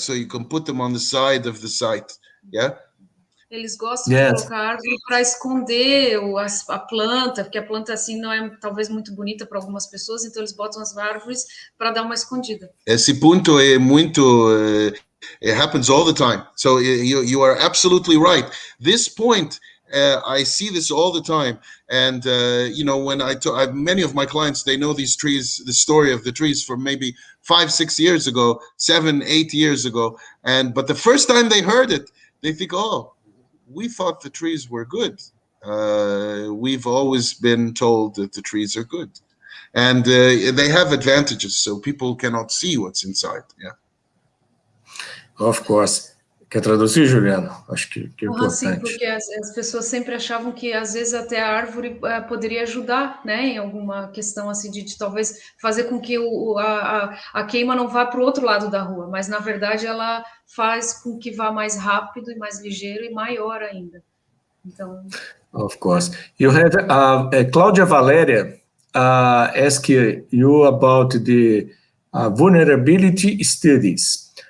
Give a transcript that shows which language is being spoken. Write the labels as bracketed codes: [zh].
[en] So you can put them on the side of the site. Yeah. [pt] Eles gostam de colocar árvore para esconder a planta, porque a planta assim não é talvez muito bonita para algumas pessoas, então eles botam as árvores para dar uma escondida. Esse ponto é muito [en] it happens all the time. So you are absolutely right. This point I see this all the time, and you know, when many of my clients, they know these trees, the story of the trees from maybe 5-6 years ago, 7-8 years ago, but the first time they heard it, they think, oh, we thought the trees were good. We've always been told that the trees are good, and they have advantages, so people cannot see what's inside. Yeah, of course. [pt] Quer traduzir, Juliano? Acho que é importante. Sim, porque as pessoas sempre achavam que, às vezes, até a árvore poderia ajudar, né, em alguma questão assim, de talvez fazer com que a queima não vá para o outro lado da rua, mas, na verdade, ela faz com que vá mais rápido e mais ligeiro e maior ainda. Então... [en] Of course. You have Cláudia Valéria ask you about the vulnerability studies.